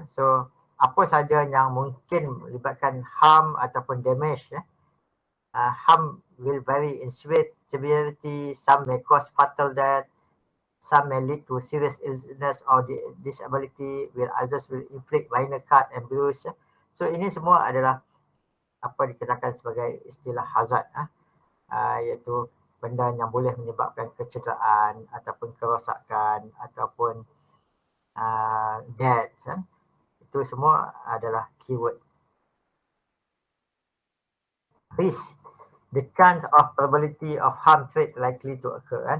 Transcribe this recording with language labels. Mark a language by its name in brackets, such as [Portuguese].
[Malay] So apa saja yang mungkin melibatkan harm ataupun damage. [English] Harm will vary in severity, some may cause fatal death, some may lead to serious illness or disability, while others will inflict minor cut and bruise. [Malay] So ini semua adalah apa dikatakan sebagai istilah hazard, iaitu benda yang boleh menyebabkan kecederaan ataupun kerosakan ataupun death. Itu semua adalah keyword. [English] Risk, the chance of probability of harm threat likely to occur.